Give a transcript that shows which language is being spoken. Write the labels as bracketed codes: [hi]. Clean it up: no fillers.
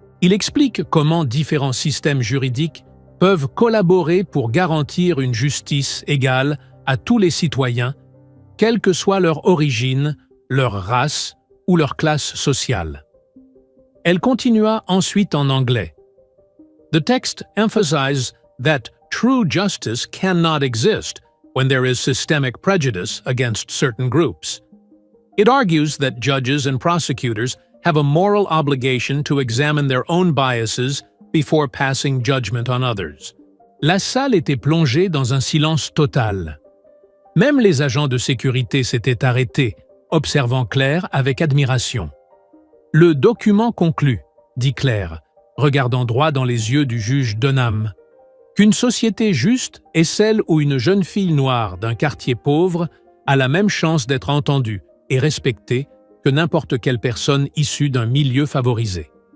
[fr] Il explique comment différents systèmes juridiques peuvent collaborer pour garantir une justice égale à tous les citoyens, quelle que soit leur origine, leur race ou leur classe sociale. » Elle continua ensuite en anglais. [en] The text emphasizes that true justice cannot exist when there is systemic prejudice against certain groups. It argues that judges and prosecutors have a moral obligation to examine their own biases before passing judgment on others. [fr] La salle était plongée dans un silence total. Même les agents de sécurité s'étaient arrêtés, observant Claire avec admiration. « Le document conclut, » dit Claire, regardant droit dans les yeux du juge Dunham, qu'une société juste est celle où une jeune fille noire d'un quartier pauvre a la même chance d'être entendue et respectée que n'importe quelle personne issue d'un milieu favorisé.